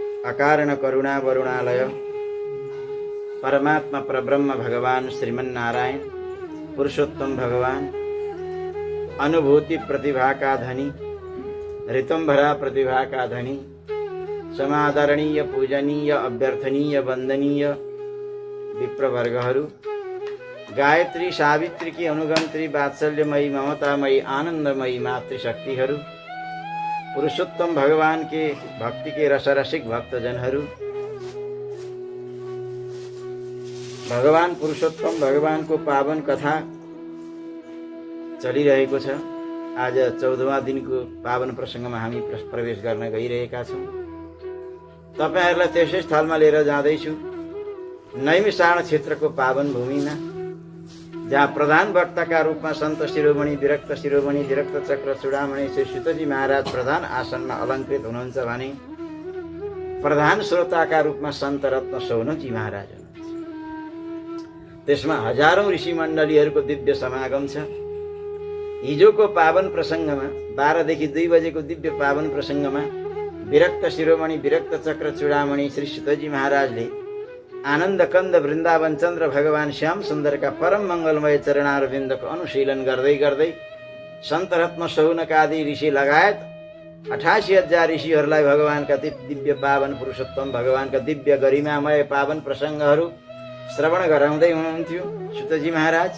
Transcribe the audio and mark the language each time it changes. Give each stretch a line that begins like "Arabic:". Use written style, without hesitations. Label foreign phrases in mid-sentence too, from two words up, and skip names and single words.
Nepali: अकारण करुणा वरुणालय परमात्मा परब्रह्म भगवान श्रीमन्नारायण पुरुषोत्तम भगवान अनुभूति प्रतिभा
Hindi: का धनी ऋतंभरा प्रतिभा का धनी
Nepali: समादरणीय पूजनीय अभ्यर्थनीय वंदनीय विप्रवर्गहरू
Hindi: गायत्री सावित्री की अनुगंत्री
Nepali: वात्सल्यमयी ममतामयी आनंदमयी मातृशक्तिहरू
Hindi: पुरुषोत्तम भगवान के भक्ति के रसरसिक
Nepali: भक्तजनहरू भगवान पुरुषोत्तम भगवान को पावन कथा चलिरहेको छ। आज 14वां दिनको पावन प्रसङ्गमा हामी प्रवेश गर्न गइरहेका छौँ। तपाईहरुलाई त्यसै स्थलमा लिएर जाँदैछु, नैमिषारण क्षेत्रको पावन भूमिमा, जहाँ प्रधान वक्ताका रूपमा सन्त शिरोमणि विरक्त शिरोमणि विरक्त चक्र चूडामणि श्री सुतजी महाराज प्रधान आसनमा अलङ्कृत हुनुहुन्छ भने प्रधान श्रोताका रूपमा सन्त रत्न सौनकजी महाराज हुनुहुन्छ। त्यसमा हजारौं ऋषि मण्डलीहरूको दिव्य समागम छ। हिजोको पावन प्रसङ्गमा 12 देखि 2 बजेको दिव्य पावन प्रसङ्गमा विरक्त शिरोमणि विरक्त चक्र चूडामणि श्री सुतजी महाराजले आनन्द कन्द वृन्दावन चन्द्र भगवान श्याम सुन्दरका परम मंगलमय चरणारविन्दको अनुशीलन गर्दै गर्दै सन्त रत्न सौनक आदि ऋषि लगायत 88,000 ऋषिहरूलाई भगवानका दिव्य पावन पुरुषोत्तम भगवानका दिव्य गरिमामय पावन प्रसङ्गहरू श्रवण गराउँदै हुनुहुन्थ्यो सुतजी महाराज।